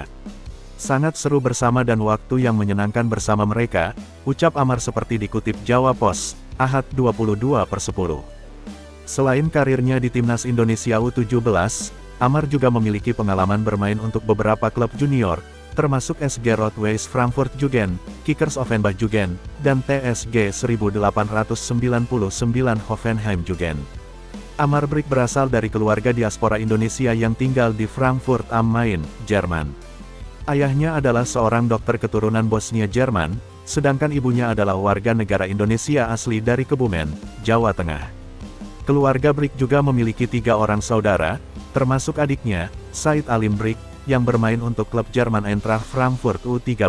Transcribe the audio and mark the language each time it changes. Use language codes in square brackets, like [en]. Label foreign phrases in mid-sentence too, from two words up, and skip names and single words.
[id] Sangat seru bersama dan waktu yang menyenangkan bersama mereka, ucap Amar seperti dikutip Jawa Pos, Ahad 22/10. Selain karirnya di timnas Indonesia U17, Amar juga memiliki pengalaman bermain untuk beberapa klub junior, termasuk SG Rot-Weiss Frankfurt Jugend, Kickers Offenbach Jugend, dan TSG 1899 Hoffenheim Jugend. Amar Brick berasal dari keluarga diaspora Indonesia yang tinggal di Frankfurt am Main, Jerman. Ayahnya adalah seorang dokter keturunan Bosnia Jerman, sedangkan ibunya adalah warga negara Indonesia asli dari Kebumen, Jawa Tengah. Keluarga Brick juga memiliki 3 orang saudara, termasuk adiknya, Said Alim Brick, yang bermain untuk klub Jerman Eintracht Frankfurt U13.